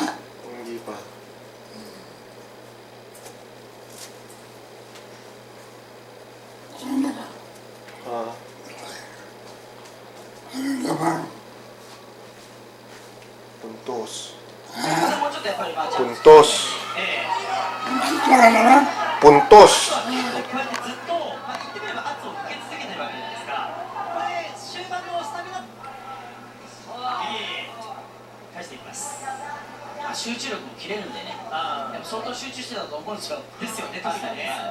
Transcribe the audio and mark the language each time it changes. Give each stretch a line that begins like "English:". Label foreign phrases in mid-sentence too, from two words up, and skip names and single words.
Filipino: Hindi pa. Ano ba? Ah, Ano naman? puntos.
Japanese: もうちょっとやっぱりマーチャン
Filipino: Puntos. Saka naman? Puntos.
Japanese: こうやってずっと、言ってみれば圧をかけ続けてるわけじゃないですか。これ終盤のスタミナ返していきます。集中力も切れるんでね、あやっぱ相当集中してたと思うんですよ。ですよね、特にね。